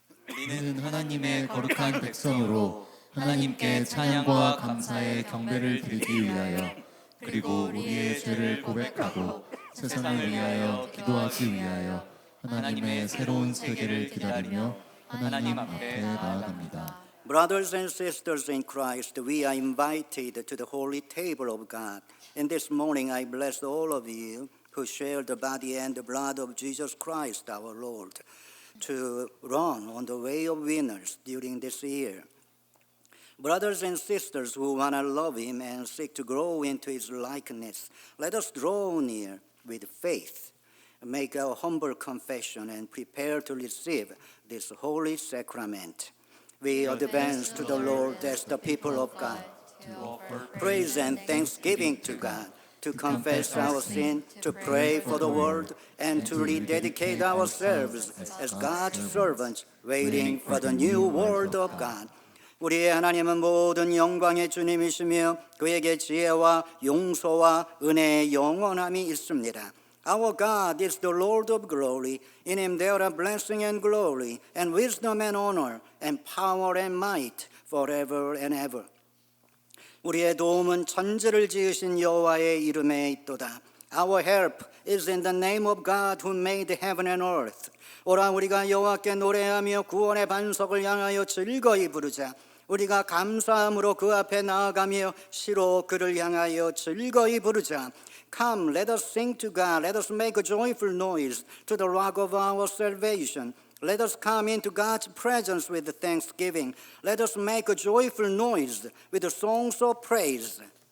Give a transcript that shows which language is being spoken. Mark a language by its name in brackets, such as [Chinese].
[Korean] 우리는 하나님의 거룩한 백성으로 하나님께 찬양과 감사의 경배를 드리기 위하여 그리고 우리의 죄를 고백하고 세상을 위하여 기도하기 위하여 하나님의 새로운 세계를 기다리며 하나님 앞에 나아갑니다. [English] Brothers and sisters in Christ, we are invited to the holy table of God. And this morning I bless all of you who share the body and the blood of Jesus Christ our Lord, to run on the way of winners during this year. Brothers and sisters who want to love Him and seek to grow into His likeness, let us draw near with faith, make our humble confession, and prepare to receive this holy sacrament. We advance to the Lord as the people of God, praise and thanksgiving to God, to confess our sin, to pray for the world, and to rededicate ourselves as God's servants, waiting for the new word of God. [Korean] 우리의 하나님은 모든 영광의 주님이시며 그에게 지혜와 용서와 은혜의 영원함이 있습니다. [English] Our God is the Lord of glory. In Him there are blessing and glory, and wisdom and honor, and power and might, forever and ever. [Korean] 우리의 도움은 천지를 지으신 여호와의 이름에 있도다. [English] Our help is in the name of God who made heaven and earth. [Korean] 오라 우리가 여호와께 노래하며 구원의 반석을 향하여 즐거이 부르자. 우리가 감사함으로 그 앞에 나아가며 시로 그를 향하여 즐거이 부르자. [English] Come, let us sing to God. Let us make a joyful noise to the rock of our salvation. Let us come into God's presence with thanksgiving. Let us make a joyful noise with songs of praise.